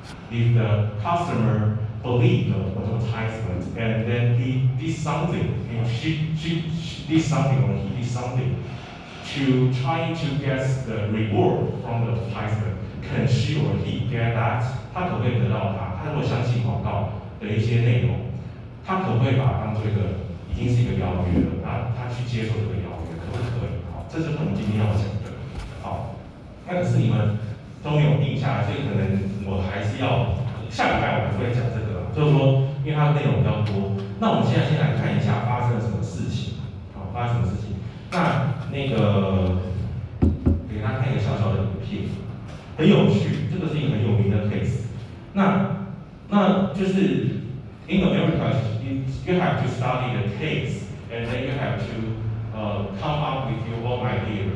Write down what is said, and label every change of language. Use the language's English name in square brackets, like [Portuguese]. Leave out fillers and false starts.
[English] If the customer believes the advertisement and then he did something, and she did something or he did something to trying to get the reward from the advertisement, can she or he get that? [Chinese] 他可不可以得到它？他如果相信广告的一些内容，他可不可以把它当做一个已经是一个邀约了？他去接受这个邀约，可不可以？好，这就是我们今天要讲的。好，那可是你们都没有定下来，所以可能我还是要下礼拜我们会讲这个，就是说，因为它的内容比较多。那我们现在先来看一下发生了什么事情。好，发生什么事情？那个给大家看一个小小的影片，很有趣，这个是一个很有名的 case。那就是 [English] in America, you have to study the case, and then you have to come up with your own idea.